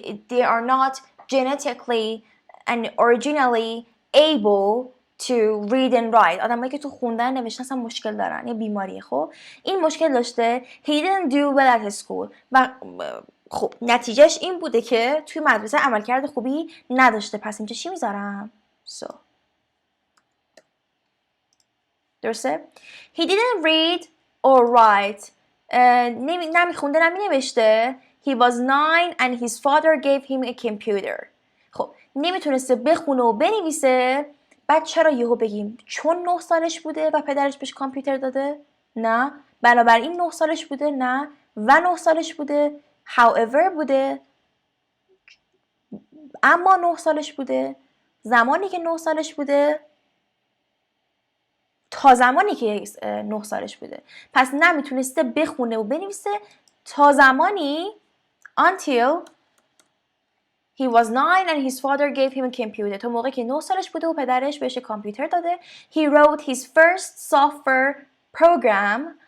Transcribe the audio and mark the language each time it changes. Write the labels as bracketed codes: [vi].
[en] They are not genetically and originally able to read and write. [fa] آدمایی که تو خوندن نوشتن اصلا مشکل دارن، یه بیماریه. خب این مشکل داشته. [en] He didn't do well at school. [fa] و خب نتیجهش این بوده که توی مدرسه عملکرد خوبی نداشته. پس اینجا چی میذارم؟ [en] So [fa] درسته؟ [en] He didn't read or write. [fa] نمیخونده نمینوشته. [en] He was 9 and his father gave him a computer. [fa] خب نمیتونسته بخونه و بنویسه. بعد چرا یهو بگیم چون 9 سالش بوده و پدرش بهش کامپیوتر داده؟ نه. بنابراین 9 سالش بوده؟ نه. و 9 سالش بوده؟ however بوده. اما 9 سالش بوده. زمانی که 9 سالش بوده تا زمانی که 9 سالش بوده. پس نمیتونسته بخونه و بنویسه تا زمانی [en] until he was 9 and his father gave him a computer. [fa] تا موقعی که 9 سالش بوده و پدرش بهش کامپیوتر داده. [en] He wrote his first software program.